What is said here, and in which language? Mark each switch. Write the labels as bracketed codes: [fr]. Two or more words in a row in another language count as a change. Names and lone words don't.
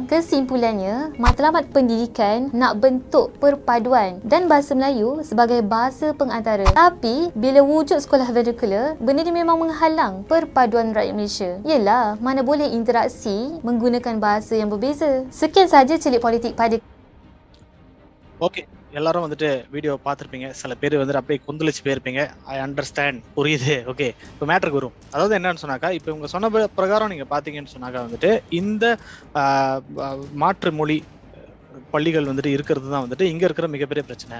[ms] Kesimpulannya, matlamat pendidikan nak bentuk perpaduan dan bahasa Melayu sebagai bahasa pengantara. Tapi, bila wujud sekolah vernacular, benda ni memang menghalang perpaduan rakyat Malaysia. Yelah, mana boleh interaksi menggunakan bahasa yang berbeza. Sekian sahaja Celik Politik pada [ta] ஓகே. எல்லாரும் வீடியோ பார்த்துருப்பீங்க. சில பேர் அப்படியே கொந்தளிச்சு போயிருப்பீங்க. [en] I understand, [ta] புரியுது. ஓகே, இப்போ மேட்டருக்கு வரும். அதாவது என்னன்னு சொன்னாக்கா, இப்போ இவங்க சொன்ன பிரகாரம் நீங்க பாத்தீங்கன்னு சொன்னாக்கா இந்த மாற்று மொழி பள்ளிகள் இருக்கிறது தான் இங்க இருக்கிற மிகப்பெரிய பிரச்சனை.